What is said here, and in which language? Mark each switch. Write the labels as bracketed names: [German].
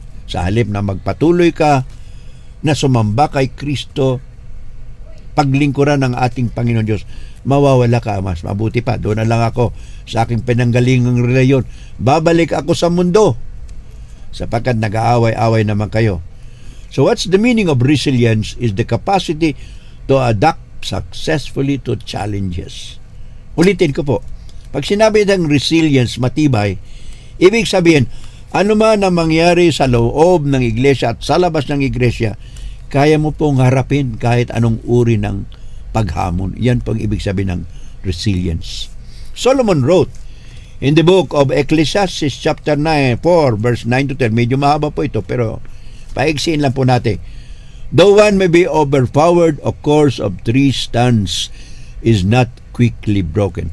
[Filipino] Sa halip na magpatuloy ka na sumamba kay Kristo, paglingkuran ng ating Panginoon Diyos, mawawala ka. Mas mabuti pa, doon na lang ako sa aking pinanggalingang reliyon. Babalik ako sa mundo sapagkat nag-aaway-away naman kayo. [English] So what's the meaning of resilience? Is the capacity to adapt successfully to challenges. [Filipino] Ulitin ko po. Pag sinabi ng resilience, matibay, ibig sabihin, ano man ang mangyari sa loob ng iglesia at sa labas ng iglesia, kaya mo pong harapin kahit anong uri ng paghamon. Yan pong ibig sabihin ng resilience. [English] Solomon wrote in the book of Ecclesiastes chapter 4 verse 9 to 10. [Filipino] Medyo mahaba po ito pero paigsiin lang po natin. [English] Though one may be overpowered, a course of 3 strands is not quickly broken.